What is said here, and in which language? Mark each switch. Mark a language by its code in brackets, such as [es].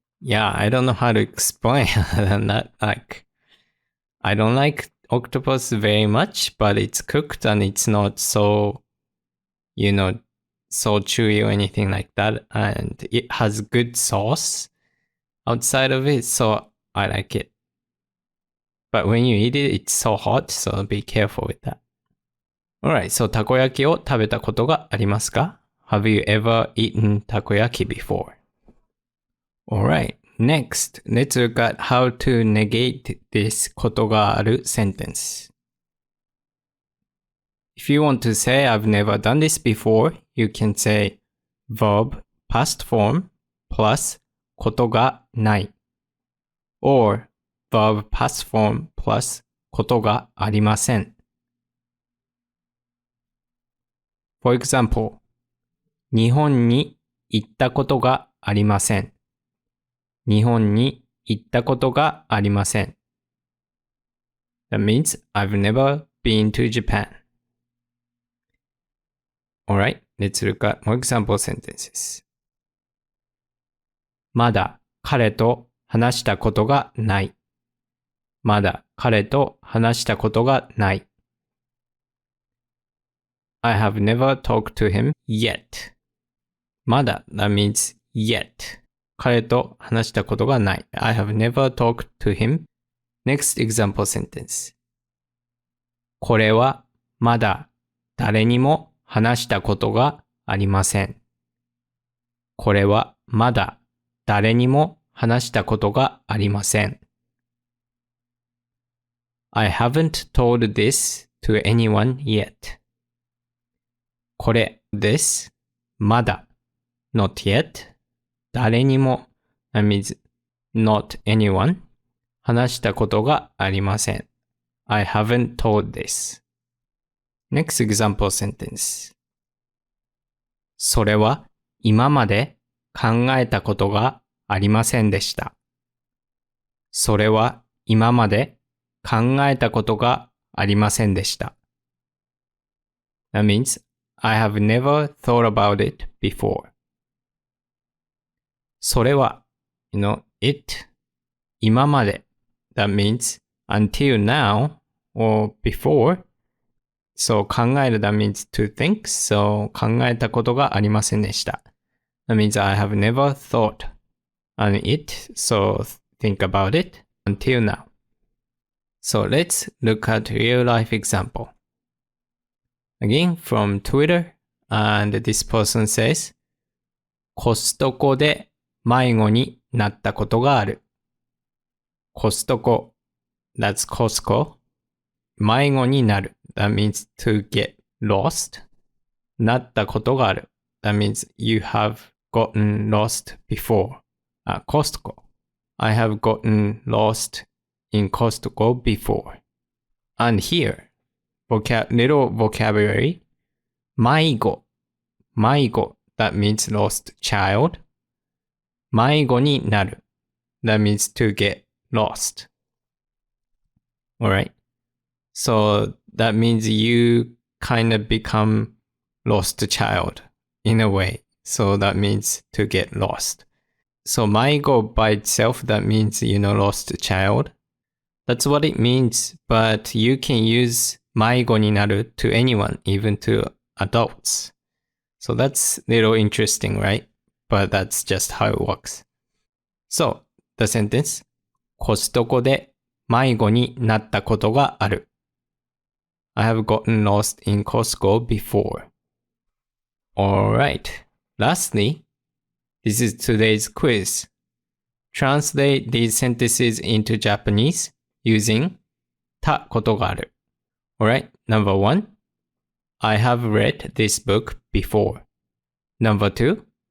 [en] Yeah, I don't know how to explain that. I don't like octopus very much, but it's cooked and it's not so, so chewy or anything like that. And it has good sauce outside of it, so I like it. But when you eat it, it's so hot, so be careful with that. [ja] Alright, so たこ焼きを食べたことがありますか? [en] Have you ever eaten takoyaki before? Alright, next, let's look at how to negate this ことがある sentence. If you want to say I've never done this before, you can say verb past form plus ことがない or verb past form plus ことがありません. For example, [ja] 日本に行ったことがありません. 日本に行ったことがありません. [en] That means I've never been to Japan. Alright, let's look at more example sentences. [ja] まだ彼と話したことがない. まだ彼と話したことがない。 [en] I have never talked to him yet. まだ that means yet. [ja] 彼と話したことがない。 [en] I have never talked to him. Next example sentence. [ja] これはまだ誰にも話したことがありません。これはまだ誰にも話したことがありません。 [en] I haven't told this to anyone yet. [ja] これ、 [en] this, [ja] まだ、 [en] not yet, [ja] 誰にも、 [en] that means not anyone, [ja] 話したことがありません。 [en] I haven't told this. Next example sentence. [ja] それは今まで考えたことがありませんでした。それは今まで考えたことがありませんでした。 [en] That means I have never thought about it before. [ja] それは、 [en] it, [ja] 今まで。 [en] That means until now or before. So 考える that means to think. [ja] So 考えたことがありませんでした。 [en] That means I have never thought on it. So think about it until now. So let's look at real life example. Again from Twitter, and this person says, [ja] コストコで迷子になったことがある。コストコ、 [en] that's Costco. [ja] 迷子になる。 [en] That means to get lost. [ja] なったことがある。 [en] That means you have gotten lost before. Costco. I have gotten lost in Costco before. And here, little vocabulary. 迷子。迷子。 That means lost child. [ja] 迷子になる。 [en] That means to get lost. Alright. So that means you kind of become lost child in a way. So that means to get lost. So 迷子 by itself, that means, lost child. That's what it means. But you can use 迷子になる to anyone, even to adults. So that's a little interesting, right? But that's just how it works. So, the sentence. [ja] コストコで迷子になったことがある。 [en] I have gotten lost in Costco before. Alright. Lastly, this is today's quiz. Translate these sentences into Japanese using たことがある。 Alright, number 1. I have read this book before. Number 2.